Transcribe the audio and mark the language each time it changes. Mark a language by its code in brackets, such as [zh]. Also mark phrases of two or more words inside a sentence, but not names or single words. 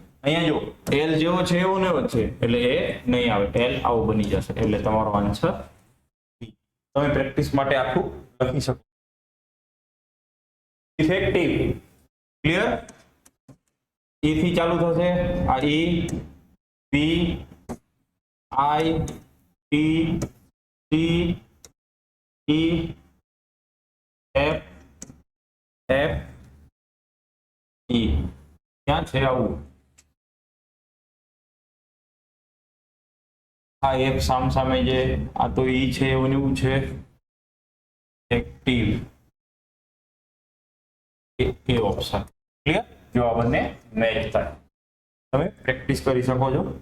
[gu] અહીંયા જો એલ જેવો છે એવો ને છે, એટલે એ નહીં આવે, એલ આવું બની જશે, એટલે તમારો આન્સર. તમે પ્રેક્ટિસ માટે આખું લખી શકો. [en] Effective, clear? [gu] e થી ચાલુ થશે, આ e p i t c e f f e. ક્યાં છે આવું? આ એક સામે જે આ તો ઈ છે એવું એવું છે. [en] Active a option, clear? [gu] જો આ બંને મેચ થાય, તમે પ્રેક્ટિસ કરી શકો છો.